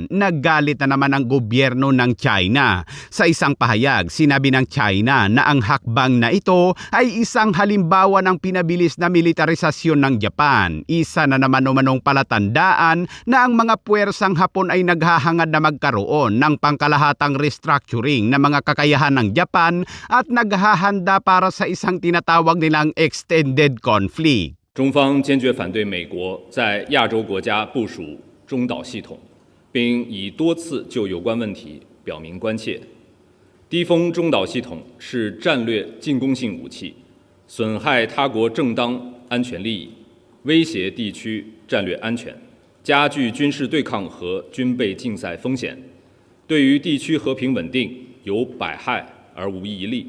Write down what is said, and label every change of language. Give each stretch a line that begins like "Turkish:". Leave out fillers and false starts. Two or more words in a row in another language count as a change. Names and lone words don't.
Filipino: Naggalit na naman ang gobyerno ng China. Sa isang pahayag, sinabi ng China na ang hakbang na ito ay isang halimbawa ng pinabilis na militarisasyon ng Japan. Isa na naman umanong palatandaan na ang mga puwersang Hapon ay naghahangad na magkaroon ng pangkalahatang restructuring ng mga kakayahan ng Japan at naghahanda para sa isang tinatawag nilang
English: extended conflict.
Chinese: 中方坚决反对美国在亚洲国家部署中导系统，并已多次就有关问题表明关切。低风中导系统是战略进攻性武器，损害他国正当安全利益，威胁地区战略安全，加剧军事对抗和军备竞赛风险，对于地区和平稳定有百害而无一利。